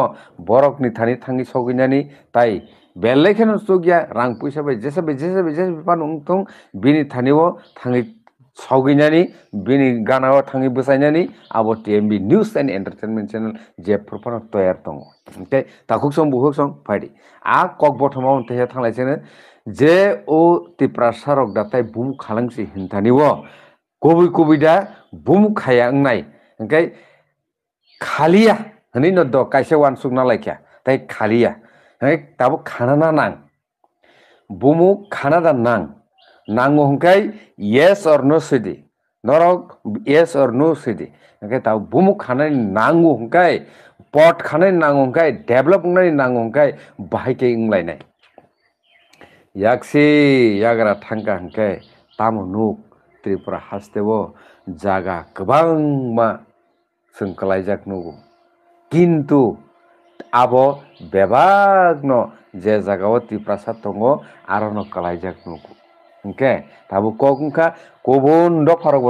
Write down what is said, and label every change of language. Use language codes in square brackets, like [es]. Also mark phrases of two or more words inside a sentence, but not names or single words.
[trp] borok ni thani thangi soginani tai bellekheno chugya rang puisa bai jesa pan ungtung bini thaniwo thangi sauginani bini ganao thangi busainani abo TMB News and Entertainment Channel je purpano toyar tongo okay takuksong buhuksong phaidi a kok bothomao te thanglaisene je o tiprasarok datai bum khalangsi hintaniwo kobi da bum khaya ngnai okay khalia hani no do kaise wansuk na laikya tai khalia hai tabu khana na nang bumu khana da nang nango hungkai [en] yes or no [trp] sidi norok [en] yes or no [trp] sidi okay tabu bumu khana nango hungkai pot khana nango hungkai develop nai nango hungkai bahai ke inglai nai yaksi yagra thangka hungkai tamu nuk Tripura hasteo jaga kwbangma जों kalaijak nugo kintu abo bebagno je jagao tiprasa tongo arono kalaijak nugo okay tabu kokungka kobun dofarok